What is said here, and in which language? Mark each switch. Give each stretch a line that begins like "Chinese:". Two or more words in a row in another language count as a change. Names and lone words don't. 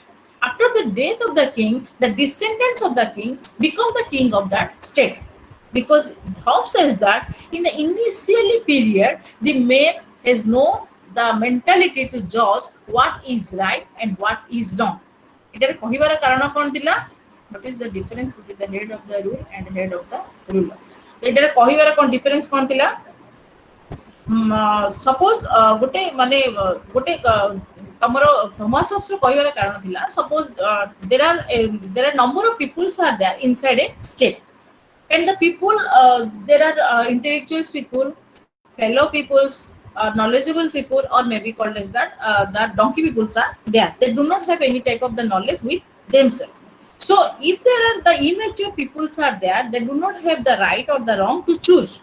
English: After the death of the king, the descendants of the king become the king of that state. Because Hobbes says that in the initial period, the man has no the mentality to judge what is right and what is wrong.
Odia: It କହିବାର କାରଣ କ'ଣ ଥିଲା?
English: What is the difference between the head of the rule and the head of the ruler?
Odia: ଏଟାରେ କହିବାର କ'ଣ difference କ'ଣ ଥିଲା? Suppose ଗୋଟେ ତମର Thomas Hobbes କହିବାର କାରଣ ଥିଲା,
English: suppose there are number of peoples are there inside a state, and the people there are intellectual people, fellow peoples, knowledgeable people, or maybe called as that donkey peoples are there. They do not have any type of the knowledge with themselves. So if there are the immature peoples are there, they do not have the right or the wrong to choose.